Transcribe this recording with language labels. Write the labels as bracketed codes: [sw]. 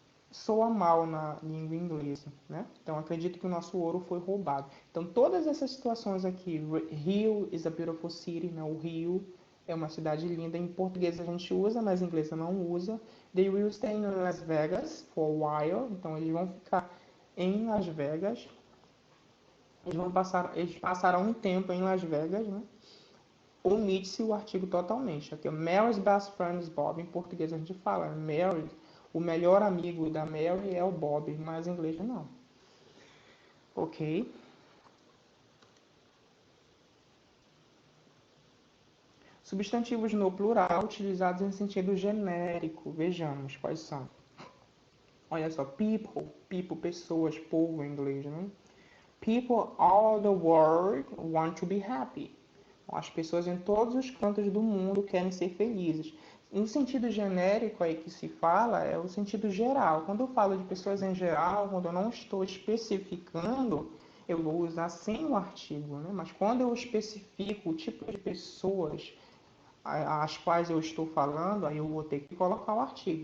[pt] Soa mal na língua inglesa, né? Então acredito que o nosso ouro foi roubado. Então todas essas situações aqui, [en] Rio is a beautiful city, [pt] né? O Rio é uma cidade linda. Em português a gente usa, mas em inglês não usa. [en] They will stay in Las Vegas for a while. [pt] Então eles vão ficar em Las Vegas. Eles passaram um tempo em Las Vegas, né? Omite-se o artigo totalmente. Aqui, [en] Mary's best friend is Bob. [pt] Em português a gente fala Mary, o melhor amigo da Mary é o Bob, mas em inglês não. ok? Substantivos no plural utilizados em sentido genérico. Vejamos quais são. Olha só, people, pessoas, povo em inglês, né? [en] People all the world want to be happy. [pt] As pessoas em todos os cantos do mundo querem ser felizes. No sentido genérico aí que se fala, é o sentido geral. Quando eu falo de pessoas em geral, quando eu não estou especificando, eu vou usar sem o artigo, né? Mas quando eu especifico o tipo de pessoas as quais eu estou falando, aí eu vou ter que colocar o artigo.